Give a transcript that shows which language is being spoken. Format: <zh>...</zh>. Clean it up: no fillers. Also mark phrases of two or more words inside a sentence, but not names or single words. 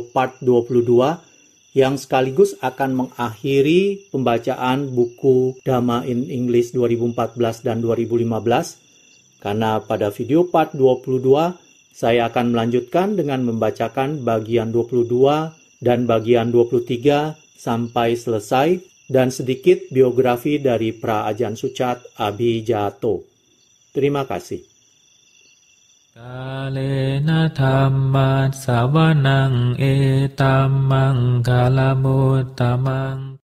<id>part 22 yang sekaligus akan mengakhiri pembacaan buku Dhamma in English 2014 dan 2015, karena pada video part 22 saya akan melanjutkan dengan membacakan bagian 22 dan bagian 23 sampai selesai dan sedikit biografi dari Pra-Ajahn Suchat Abhijato. Terima kasih.</id> <pi>Kalena dhammat savanang etammang kalamuttamaṃ</pi>